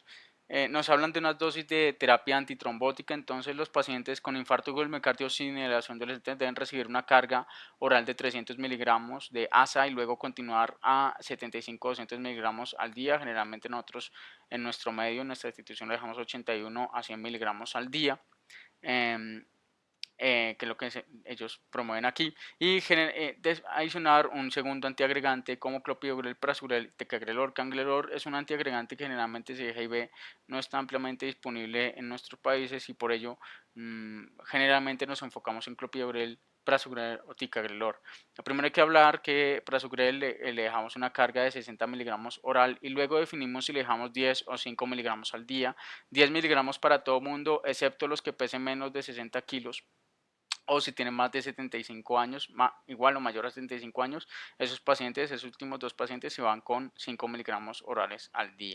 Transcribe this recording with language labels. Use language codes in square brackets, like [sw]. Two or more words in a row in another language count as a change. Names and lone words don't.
[es] Nos hablan de unas dosis de terapia antitrombótica, entonces los pacientes con infarto del miocardio sin elevación del ST deben recibir una carga oral de 300 miligramos de ASA y luego continuar a 75-200 miligramos al día. Generalmente nosotros en nuestro medio, en nuestra institución, le dejamos 81 a 100 miligramos al día. em, que es lo que ellos promueven aquí, y adicionar un segundo antiagregante como clopidogrel, prasugrel, ticagrelor. Cangrelor es un antiagregante que generalmente se deja y ve, no está ampliamente disponible en nuestros países y por ello generalmente nos enfocamos en clopidogrel, prasugrel o ticagrelor. Lo primero hay que hablar que prasugrel le dejamos una carga de 60 miligramos oral y luego definimos si le dejamos 10 o 5 miligramos al día, 10 miligramos para todo mundo excepto los que pesen menos de 60 kilos o si tienen más de 75 años, igual o mayor a 75 años, esos pacientes, esos últimos dos pacientes se van con 5 miligramos orales al día.